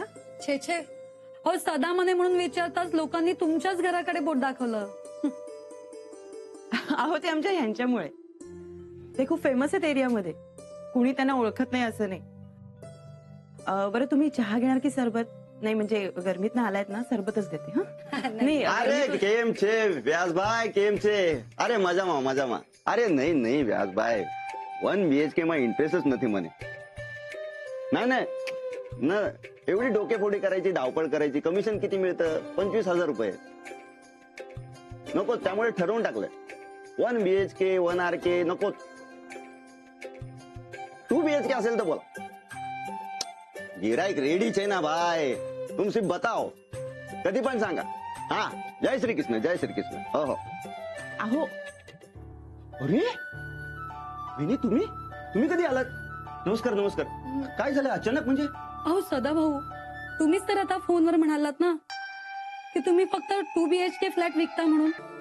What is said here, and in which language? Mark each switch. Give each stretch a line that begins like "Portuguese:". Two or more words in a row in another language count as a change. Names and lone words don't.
Marathi: छे छे हो सदा मने म्हणून विचारताच लोकांनी तुमच्याच घराकडे बोट दाखवलं. अहो ते आमच्या ह्यांच्यामुळे. ते खूप फेमस आहेत एरियामध्ये, कुणी त्यांना ओळखत नाही असं नाही. बरं तुम्ही चहा घेणार की सरबत? नाही म्हणजे गरमीत ना आलायत ना, सरबतच देते. हा नाही
Gujarati: અરે કેમ છે વ્યાસભાઈ, કેમ છે? अरे મજામાં. અરે નહીં વ્યાસભાઈ, 1 BHK માં ઇન્ટરેસ્ટ જ નથી મને.
Marathi: ના एवढी डोकेफोडी करायची, धावपळ करायची. कमिशन किती मिळतं? 25,000 रुपये. नको, त्यामुळे ठरवून टाकलंय 1 BHK 1 RK नको. 2 BHK असेल तर बोला.
Gujarati: ગિરાઈક રેડી છે ના ભાઈ,
Hindi: तुम सिर्फ बताओ.
Marathi: कधी पण सांगा. हा, जय श्री कृष्ण, जय श्री कृष्ण. हो. अहो अरे वहिनी, तुम्ही कधी आलात? नमस्कार. काय झालं अचानक म्हणजे? अहो सदा भाऊ, तुम्हीच तर आता फोनवर म्हणालात ना की तुम्ही फक्त 2 BHK फ्लॅट विकता म्हणून.